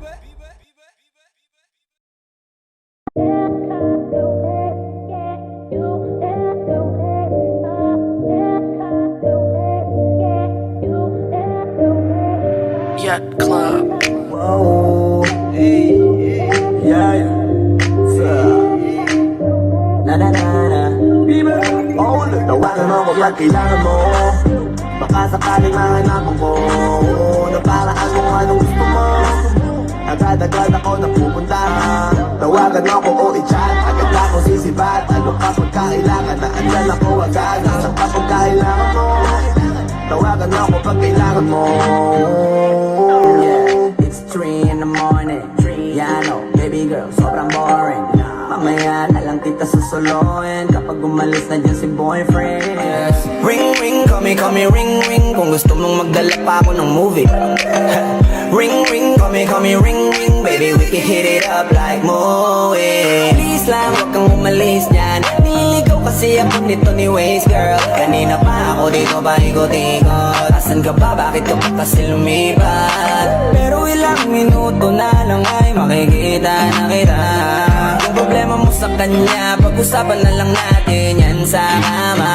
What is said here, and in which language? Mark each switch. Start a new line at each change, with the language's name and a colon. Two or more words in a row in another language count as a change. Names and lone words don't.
English: Yacht Club. Whoa, hey, yeah, yeah. Na na na na. Bibe.
Filipino: Oh, tawagan mo ko pag kailangan mo. Baka sakaling mahanapan ko na paraan kung anong gusto mo. Agad-agad ako napupunta. Tawagan mo ko o i-chat. Agad ako sisibat. Ano ka pag kailangan na andyan ako agad. Nasaan ka pag kailangan mo. Tawagan mo ko pag kailangan mo.
English: Yeah, it's 3 in the morning. Yeah, I know, baby girl,
Filipino: sobrang boring. Mamaya na lang kita susuluin kapag umalis na dyan si boyfriend.
English: Ring, ring, call me, ring, ring.
Filipino: Kung gusto mong magdala pa ako ng movie.
English: Ring, ring, call me, ring, ring. Baby, we can hit it up like movie.
Filipino: Please lang, wag kang umalis dyan. Nililigaw kasi ako nito ni Waze, girl. Kanina pa ako dito ba ikot-ikot. Asan ka ba? Bakit ka pa kasi lumipat? Pero ilang minuto na lang ay makikita na kita. Yung problema mo sa kanya, pag-usapan na lang natin yan sa kama.